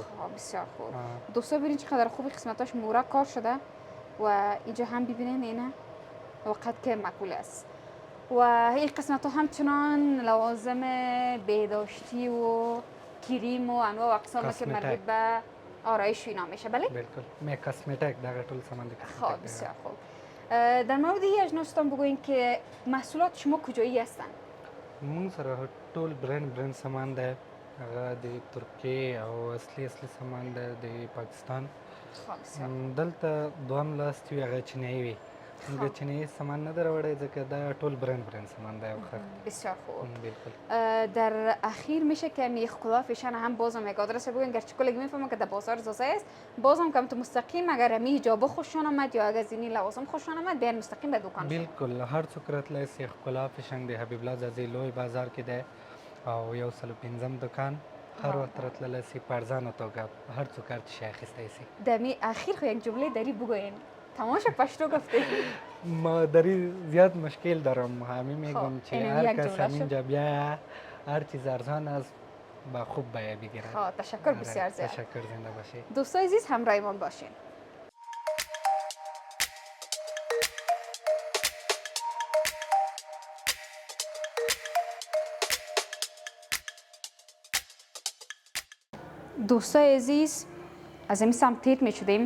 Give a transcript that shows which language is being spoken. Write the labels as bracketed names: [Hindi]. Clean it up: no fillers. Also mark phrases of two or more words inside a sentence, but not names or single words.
[Persian] بسیار خوب. دوستا ببینید چقدر خوب قسمتاش مورا کار شده و اینجا هم ببینید اینه وقت که مقبول است. و این قسمت ها همچنان لوازم بهداشتی و کریم و انواع و اقسام که مربوط به آرایش اینا میشه. بله؟ بالکل. [Pashto] می کاسمټیک دغه ټول سامان دی. [Persian] خب بسیار خوب. در مورد این اجناستان بگوین که محصولات شما کجایی هستن؟ [Pashto] مونږ سره ټول برند سامان دی. هغه د ترکیې او اصلي سامان دی د پاکستان. [Persian] خب بسیار. [Pashto] دلته دوهم لاست وي هغه چینایي وي. مونږ چینایي سامان نه دروړی ځکه دا ټول برند سامان دی. [Persian] بسیار خوب. بالکل. در اخیر میشه که می ښکلا فیشن هم بازم یک آدرس بگوین گرچه کلی میفهمم که در بازار زازه است بازم که تو مستقیم اگر می حجاب خوششون آمد یا اگر زینی لوازم خوششون آمد بیان مستقیم به دکان. [Pashto] بالکل هر څوک راتلی سي. ښکلا فیشن دی حبیب الله زازی لوی بازار کې دی او 105 دکان هر وخت راتللی سی په ارزانه توګه هر څوک هر چی اخیستی سی. [Persian] دمی اخیر خو یک جمله داری بگوین. تماشا پشتو گفته. ما داری زیاد مشکل دارم، همین میگم خب، که اینم هر یک کس جمله شد. همینجا بیاید هر چیز ارزان است با خوب بیه بگیره. خب تشکر بسیار زیاد. تشکر، زنده باشی. دوستای عزیز همراهمان باشین. دوستای عزیز از این سمت تیر می شدیم.